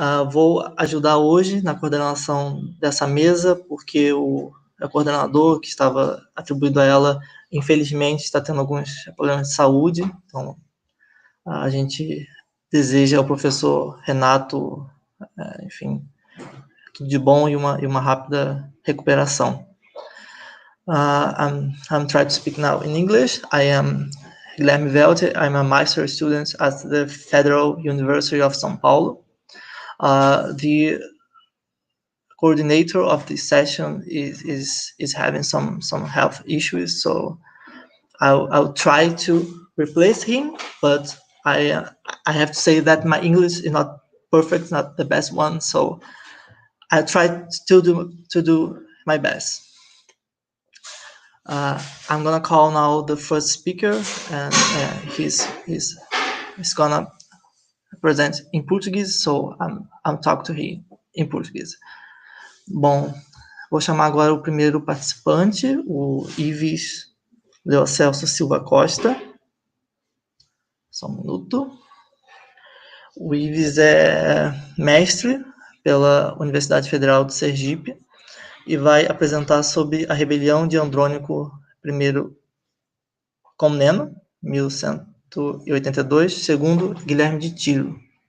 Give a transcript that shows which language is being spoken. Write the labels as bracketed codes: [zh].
[pt] Vou ajudar hoje na coordenação dessa mesa, porque o coordenador que estava atribuído a ela, infelizmente, está tendo alguns problemas de saúde. Então, a gente deseja ao professor Renato, enfim, tudo de bom e uma rápida recuperação. [en] I'm trying to speak now in English. I am Guilherme Velte. I'm a master student at the Federal University of São Paulo. The coordinator of this session is having some health issues, so I'll try to replace him, but I have to say that my English is not perfect, not the best one, so I try to do my best. I'm gonna call now the first speaker, and he's gonna present in Portuguese, so I'm talking to him in Portuguese. [pt] Bom, vou chamar agora o primeiro participante, o Ives Leocelso Silva Costa. Só um minuto. O Ives é mestre pela Universidade Federal de Sergipe e vai apresentar sobre a rebelião de Andrônico I Comneno, 1182, segundo Guilherme de Tiro.